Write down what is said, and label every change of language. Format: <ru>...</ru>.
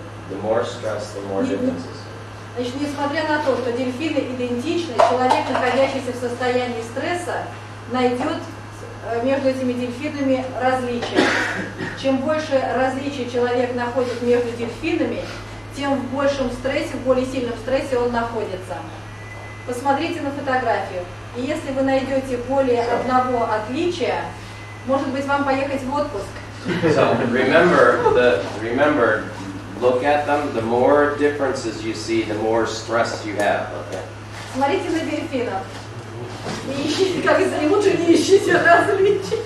<en>The more stress, the more differences.</en> <ru>значит, несмотря на то, что дельфины идентичны, человек, находящийся в состоянии стресса, найдет между этими дельфинами различия. Чем больше различий человек находит между дельфинами, тем в большем стрессе, в более сильном стрессе он находится. Посмотрите на фотографию. И если вы найдете более одного отличия, может быть, вам поехать в отпуск.</ru> <en>So remember, look at them. The more differences you see, the more stress you have. Okay.</en> <ru>Смотрите на дельфинов. Не ищите, как если лучше не ищите различий.</ru>